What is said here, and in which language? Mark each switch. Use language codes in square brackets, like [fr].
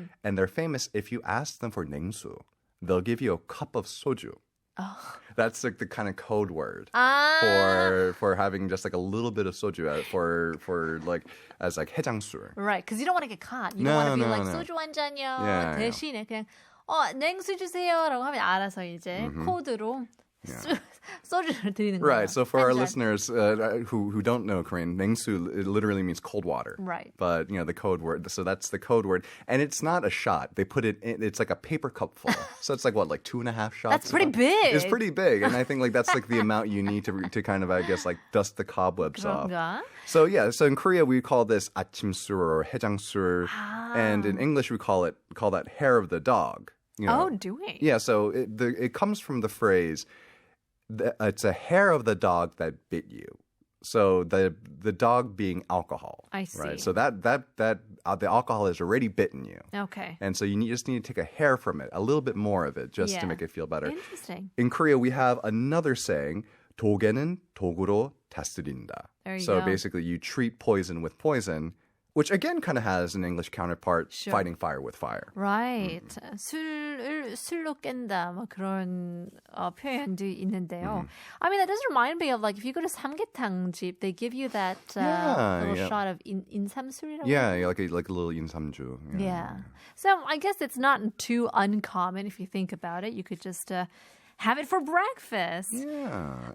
[en] And they're famous if you ask them for 냉수, they'll give you a cup of soju. Oh. That's like the kind of code word for having just like a little bit of soju for like as like 해장술. Right, because you don't want to get caught. You don't want to be like [ko] 소주 한 잔요. 대신에 그냥 냉수 주세요라고 하면 알아서 이제 코드로 소주를 드리는 거예요. [en] Right. So for our listeners who don't know Korean, 냉수 it literally means cold water. Right. But you know the code word. So that's the code word, and it's not a shot. They put it in. It's like a paper cup full. So it's like what, like 2.5 shots. That's pretty big. It's pretty big, and I think like that's like the amount you need to kind of I guess like dust the cobwebs off. So yeah. So in Korea we call this 아침술 or 해장술, and in English we call that hair of the dog. You know? Oh, do we? Yeah. So it comes from the phrase. It's a hair of the dog that bit you. So the dog being alcohol. I see. Right? So that the alcohol has already bitten you. Okay. And so you just need to take a hair from it, a little bit more of it, just to make it feel better. Interesting. In Korea, we have another saying, [ko] 독에는 독으로 다스린다. [en] There you so go. basically, you treat poison with poison, which again kind of has an English counterpart, fighting fire with fire. Right. [ko] 술로 깬다. 뭐 그런 표현도 있는데요. [en] I mean, that does remind me of like if you go to 삼계탕 집, they give you that little shot of 인삼술이라고. Yeah, like a little 인삼주. Yeah. So I guess it's not too uncommon if you think about it. You could just have it for breakfast. Yeah,